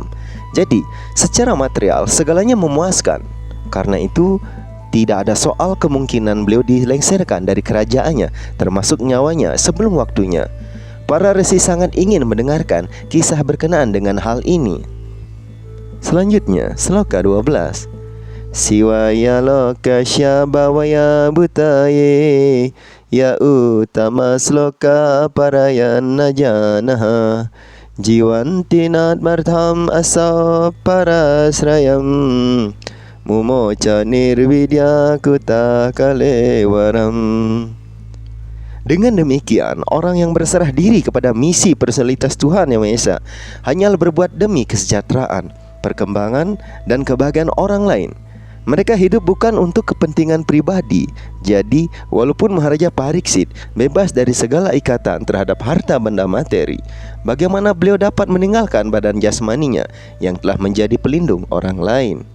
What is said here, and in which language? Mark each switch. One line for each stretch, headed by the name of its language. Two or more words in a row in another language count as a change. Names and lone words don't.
Indonesian: Jadi, secara material segalanya memuaskan. Karena itu, tidak ada soal kemungkinan beliau dilengsarkan dari kerajaannya, termasuk nyawanya sebelum waktunya. Para resi sangat ingin mendengarkan kisah berkenaan dengan hal ini. Selanjutnya, sloka 12.
Sanskrit: Siwaya loka syabawaya butaye ya utama sloka parayana janaha jiwantinat martham asa parasrayam mumoca nirvidya kuta kalewaram.
Indonesian: Dengan demikian, orang yang berserah diri kepada misi personalitas Tuhan Yang Maha Esa hanyalah berbuat demi kesejahteraan, perkembangan, dan kebahagiaan orang lain. Mereka hidup bukan untuk kepentingan pribadi. Jadi, walaupun Maharaja Pariksit bebas dari segala ikatan terhadap harta benda materi, bagaimana beliau dapat meninggalkan badan jasmaninya yang telah menjadi pelindung orang lain?